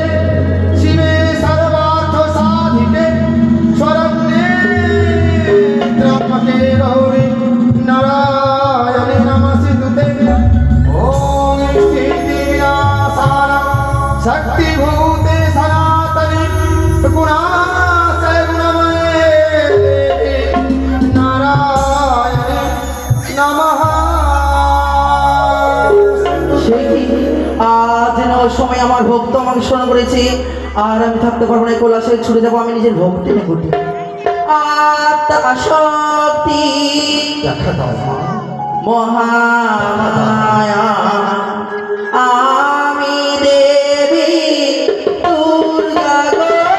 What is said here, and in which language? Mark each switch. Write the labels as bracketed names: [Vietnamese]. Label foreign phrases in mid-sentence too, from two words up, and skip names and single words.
[Sanskrit] शिवे सर्वार्थ साधिके शरण्ये त्र्यंबके गौरी नारायणे नमस्ते ओम स्थिति विनाशान शक्ति भूते सनातनी गुणाशय गुणमये नारायणे नमः [Bangla] সেই কি আজ যেন ওই সময় আমার ভক্ত আমাকে স্মরণ করেছে, আর আমি থাকতে পারবো না, কৈলাসে ছুটে যাবো আমি নিজের ভক্তি নিকটে। আত্মা শক্তি দেখা দাও মা মহামায়া আমি দেবী দুর্গা গো।